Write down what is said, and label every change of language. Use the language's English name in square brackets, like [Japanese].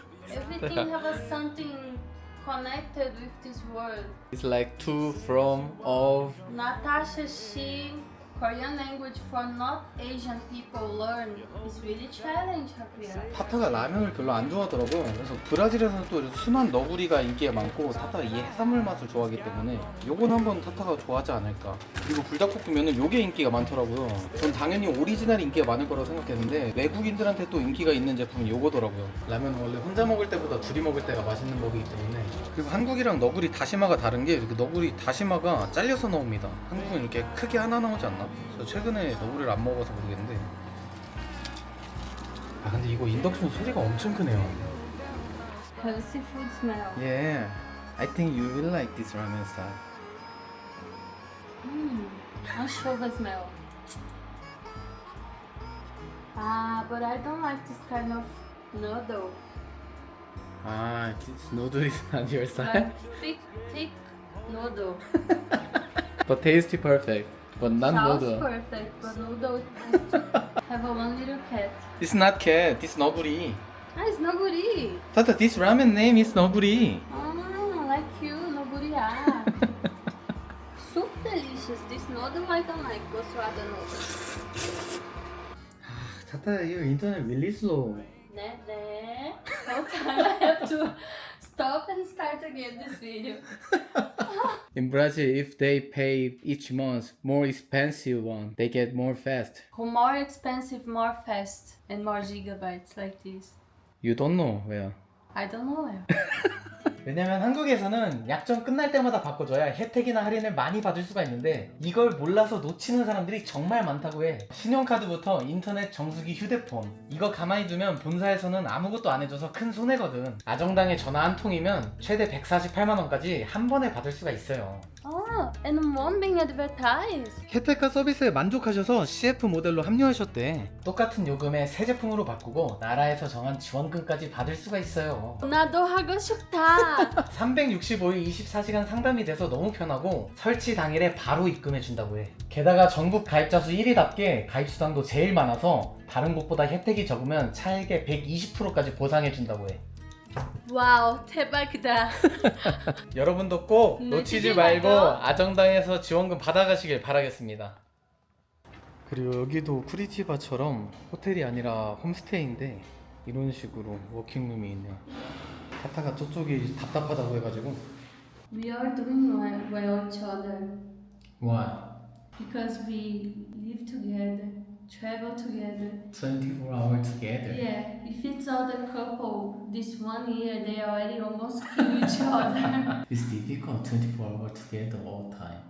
[English] Everything has something connected with this word. It's like to, from, of. Natasha, she Korean language for not Asian people learn is really challenge here. [Korean] 타타가 라면을 별로 안 좋아하더라고요. 그래서 브라질에서는 또 순한 너구리가 인기가 많고 타타가 이 해산물 맛을 좋아하기 때문에 요건 한번 타타가 좋아하지 않을까. 그리고 불닭볶음면은 요게 인기가 많더라고요. 전 당연히 오리지널 인기가 많을 거라고 생각했는데 외국인들한테 또 인기가 있는 제품은 요거더라고요. 라면 원래 혼자 먹을 때보다 둘이 먹을 때가 맛있는 법이기 때문에. 그리고 한국이랑 너구리 다시마가 다른 게 이렇게 너구리 다시마가 잘려서 나옵니다. 한국은 이렇게 크게 하나 나오지 않나? 저 최근에 너구리를 안 먹어서 모르겠는데. 아 근데 이거 인덕션 소리가 엄청 크네요. [English] Have seafood smell. Yeah, I think you will like this ramen style. Anchova smell. Ah, but I don't like this kind of noodle. 아, this noodle is not your style? Like thick noodle. But tasty perfect. But not Sounds noodle. perfect, but noodle is have a one little cat. It's not cat, this noburi. Ah, it's noguri. Tata, this ramen name is noburi. Ah, like you, noguri. Ah. Soup delicious. This noodle I don't like. Gosuada noodle. Tata, your internet really slow. [Portuguese] Né? [English] Whole time I have to stop and start again this video. In Brazil, if they pay each month more expensive one, they get more fast. More expensive, more fast, and more gigabytes like this. You don't know where. I don't know. [Korean] 왜냐면 한국에서는 약정 끝날 때마다 바꿔줘야 혜택이나 할인을 많이 받을 수가 있는데 이걸 몰라서 놓치는 사람들이 정말 많다고 해. 신용카드부터 인터넷, 정수기, 휴대폰 이거 가만히 두면 본사에서는 아무것도 안 해줘서 큰 손해거든. 아정당에 전화 한 통이면 최대 148만원까지 한 번에 받을 수가 있어요. [English] Oh, and one being advertised. [Korean] 혜택과 서비스에 만족하셔서 CF 모델로 합류하셨대. 똑같은 요금에 새 제품으로 바꾸고 나라에서 정한 지원금까지 받을 수가 있어요. 나도 하고 싶다. 365일 24시간 상담이 돼서 너무 편하고 설치 당일에 바로 입금해 준다고 해. 게다가 전국 가입자 수 1위답게 가입 수당도 제일 많아서 다른 곳보다 혜택이 적으면 차액의 120%까지 보상해 준다고 해. 와우, 대박이다. 여러분도 꼭 놓치지 말고 아정당에서 지원금 받아가시길 바라겠습니다. 그리고 여기도 쿠리티바처럼 호텔이 아니라 홈스테이인데 이런 식으로 워킹룸이 있네요. 타타가 저쪽이 답답하다고 해가지고. [English] We are doing well each other Why? because we live together, travel together. 24 hours together. Yeah, if it's other couple, this 1 year they already almost kill each other. It's difficult 24 hours together all the time.